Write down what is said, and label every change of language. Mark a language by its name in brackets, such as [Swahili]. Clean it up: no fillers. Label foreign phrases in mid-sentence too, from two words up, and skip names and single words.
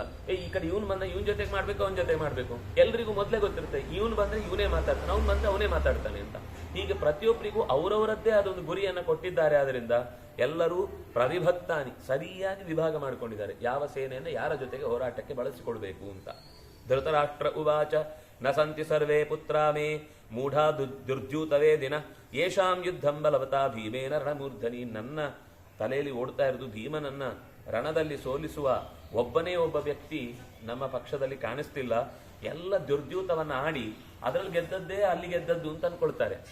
[Kannada] ಈ ಕಡೆ ಇವನು ಬಂದ ಇವನ್ ಜೊತೆಗೆ ಮಾಡ್ಬೇಕು, ಅವನ ಜೊತೆ ಮಾಡ್ಬೇಕು, ಎಲ್ರಿಗೂ ಮೊದಲೇ ಗೊತ್ತಿರುತ್ತೆ. ಇವನು ಬಂದ್ರೆ ಇವನೇ ಮಾತಾಡ್ತಾನೆ, ಅವ್ನು ಬಂದ್ರೆ ಅವನೇ ಮಾತಾಡ್ತಾನೆ ಅಂತ. ಹೀಗೆ ಪ್ರತಿಯೊಬ್ಬರಿಗೂ ಅವರವರದ್ದೇ ಅದೊಂದು ಗುರಿಯನ್ನು ಕೊಟ್ಟಿದ್ದಾರೆ. ಆದ್ರಿಂದ ಎಲ್ಲರೂ ಪ್ರವಿಭಕ್ತಾನಿ ಸರಿಯಾಗಿ ವಿಭಾಗ ಮಾಡಿಕೊಂಡಿದ್ದಾರೆ, ಯಾವ ಸೇನೆಯನ್ನು ಯಾರ ಜೊತೆಗೆ ಹೋರಾಟಕ್ಕೆ ಬಳಸಿಕೊಳ್ಬೇಕು ಅಂತ. [Sanskrit] ಧೃತರಾಷ್ಟ್ರ ಉವಾಚ ನ ಸಂತಿ ಸರ್ವೇ ಪುತ್ರ ಮೇ ಮೂಢಾ ದುರ್ದ್ಯೂತವೇ ದಿನ ಯೇಷಾಂ ಯುದ್ಧಂ ಬಲವತಾ ಭೀಮೇನ ರಣಮೂರ್ಧನಿ. [Kannada] ನನ್ನ ತಲೆಯಲ್ಲಿ ಓಡ್ತಾ ಇರೋದು ಭೀಮನನ್ನ ರಣದಲ್ಲಿ ಸೋಲಿಸುವ ಒಬ್ಬನೇ ಒಬ್ಬ ವ್ಯಕ್ತಿ ನಮ್ಮ ಪಕ್ಷದಲ್ಲಿ ಕಾಣಿಸ್ತಿಲ್ಲ. ಎಲ್ಲ ದುರ್ದ್ಯೂತವನ್ನ ಆಡಿ ಅದರಲ್ಲಿ ಗೆದ್ದದ್ದೇ ಅಲ್ಲಿ ಗೆದ್ದದ್ದು ಅಂತ ಅನ್ಕೊಳ್ತಾರೆ.